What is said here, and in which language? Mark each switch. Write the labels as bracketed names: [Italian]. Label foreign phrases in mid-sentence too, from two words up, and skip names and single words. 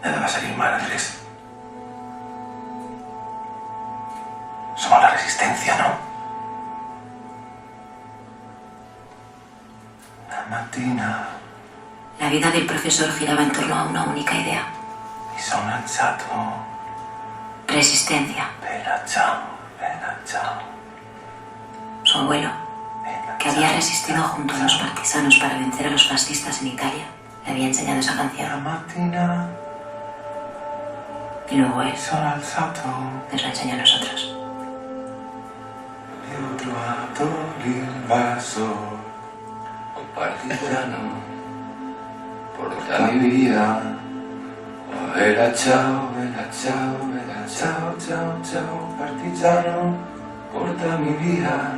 [Spanish] salir mal, Andrés. Somos la resistencia, ¿no? [Italian] La mattina. [Spanish] La vida del profesor giraba en torno a una única idea. [Italian] Mi sono alzato. [Spanish] Resistencia. [Italian] Bella ciao, bella ciao. [Spanish] Su abuelo, que había resistido junto a los partisanos para vencer a los fascistas en Italia, le había enseñado esa canción. [Italian] La mattina. [Spanish] Y luego él [Italian] Mi sono alzato. [Spanish] nos la enseñó a nosotros. [Italian] E ho trovato l'invasor. Oh partigiano, portami via. Oh bella ciao, bella ciao, bella ciao, ciao, ciao, partigiano, portami via.